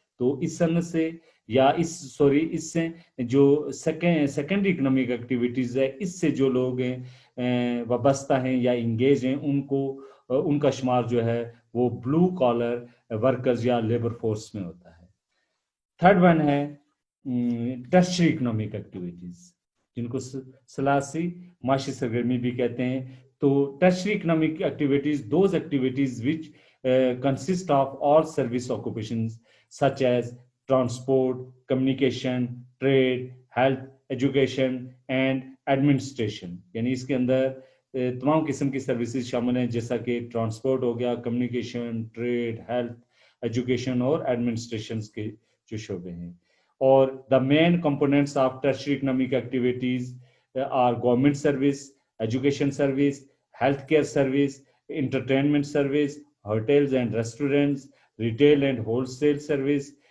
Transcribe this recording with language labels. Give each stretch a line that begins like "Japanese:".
Urdu: تو اس صنعت سے یا اس سے جو سیکنڈری اکنامک ایکٹیویٹیز ہے، اس سے جو لوگ ہیں وابستہ ہیں یا انگیج ہیں، ان کا شمار جو ہے وہ بلو کالر ورکرز یا لیبر فورس میں ہوتا ہے. تھرڈ ون ہے ٹرشری اکنامک ایکٹیویٹیز، جن کو ثلاثی معاشی سرگرمی بھی کہتے ہیں.
English: تو tertiary economic activities those activities which consist of all service occupations such as transport, communication, trade, health, education and administration.
Urdu: یعنی اس کے اندر تمام قسم کی سروسز شامل ہیں، جیسا کہ ٹرانسپورٹ ہو گیا، کمیونیکیشن، ٹریڈ، ہیلتھ، ایجوکیشن اور ایڈمنسٹریشن کے جو شعبے ہیں.
English: اور the main components of tertiary economic activities are government service, education service, health care service, entertainment service, hotels and restaurants, retail and wholesale service.